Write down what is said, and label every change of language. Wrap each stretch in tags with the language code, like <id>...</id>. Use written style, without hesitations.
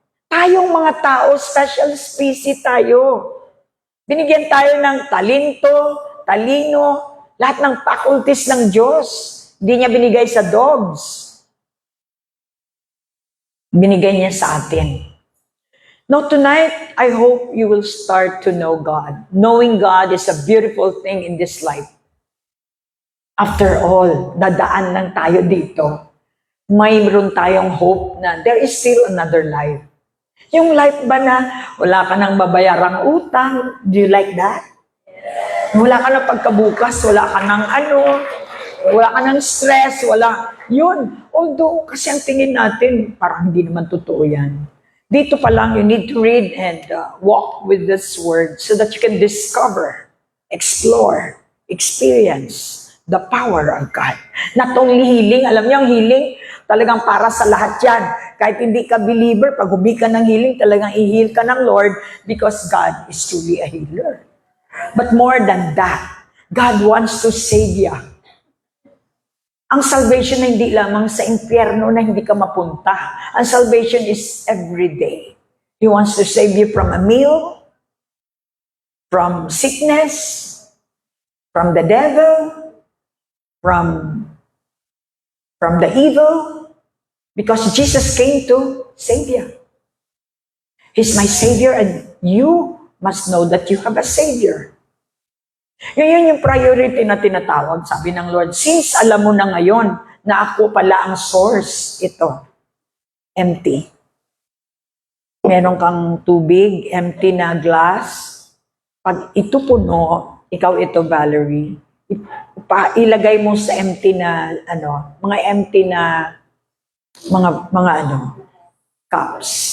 <tl>Tayong mga tao, special species tayo. Binigyan tayo ng talento, talino, lahat ng faculties ng Diyos. Hindi niya binigay sa dogs. Binigay niya sa atin.</tl> <en>Now tonight, I hope you will start to know God. Knowing God is a beautiful thing in this life. After all,</en> <tl>dadaan lang tayo dito.</tl> <en>Mayroon tayong hope na there is still another life.</en> <tl>Yung life ba na wala ka nang babayarang utang?</tl> <en>Do you like that?</en> <tl>Wala ka nang pagkabukas, wala ka nang wala ka nang stress, yun. Although, kasi ang tingin natin, parang hindi naman totoo yan.</tl> <en>Dito pa lang, you need to read and walk with this word so that you can discover, explore, experience the power of God. Not only healing,</en> <tl>alam niyo ang healing, talagang para sa lahat yan. Kahit hindi ka believer, pag hubi ka ng healing, talagang i-heal ka ng Lord</tl> <en>because God is truly a healer. But more than that, God wants to save you.</en> <tl>Ang salvation na hindi lamang sa impyerno na hindi ka mapunta.</tl> <en>Ang salvation is every day. He wants to save you from a meal, from sickness, from the devil, from the evil, because Jesus came to save you. He's my Savior and you must know that you have a Savior.</en> <tl>Yun yung priority na tinatawag, sabi ng Lord. Since alam mo na ngayon na ako pala ang source, ito, empty. meron kang tubig, empty na glass. Pag ito puno, ikaw ito, Valerie, ilagay mo sa empty na, mga empty na, mga cups.</tl>